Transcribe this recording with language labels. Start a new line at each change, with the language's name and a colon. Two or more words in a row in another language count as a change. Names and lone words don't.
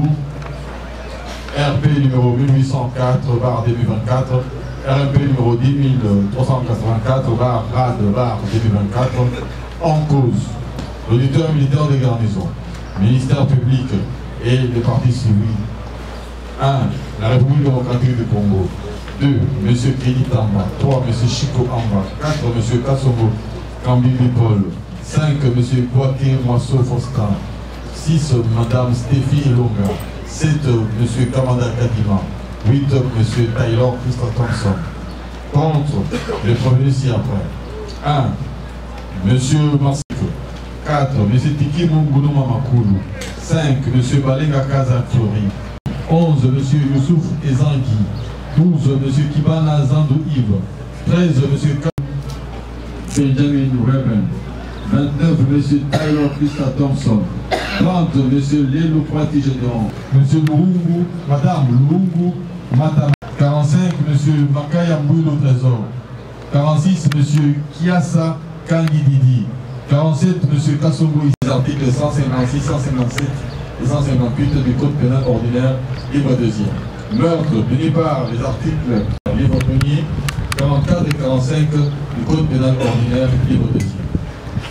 French: RP numéro 1804/2024, RMP numéro 10384/RAD/2024, en cause. L'auditeur militaire des garnisons, ministère public et les partis civils. 1. La République démocratique du Congo. 2. M. Kéli Tamba. 3. M. Chico Amba. 4. M. Kassongo Kambili Paul. 5. M. Boaké Moisseau Foscan. 6. Mme Stéphie Elonga. 7. M. Kamada Kadima. 8. M. Taylor Christa Thompson. Contre les premiers ci-après. 1. M. Marseille. 4. M. Tiki Munguno Mamakulu. 5. M. Balenga Kaza Flori. 11. M. Youssouf Ezangui. 12. M. Kibana Zandou Yves. 13. M. Benjamin Reben. 29. M. Taylor Christa Thompson. 30. M. Lelo Prati Généron. M. Loungu, Madame Loungu Matama. 45. M. Makaya Mbouilo Trésor. 46. M. Kiasa Kangi Didi. 47, M. Kassongo, les articles 156, 157 et 158 du Code pénal ordinaire, livre 2e. Meurtre, puni par les articles livre 1er, 44 et 45 du Code pénal ordinaire, livre 2e.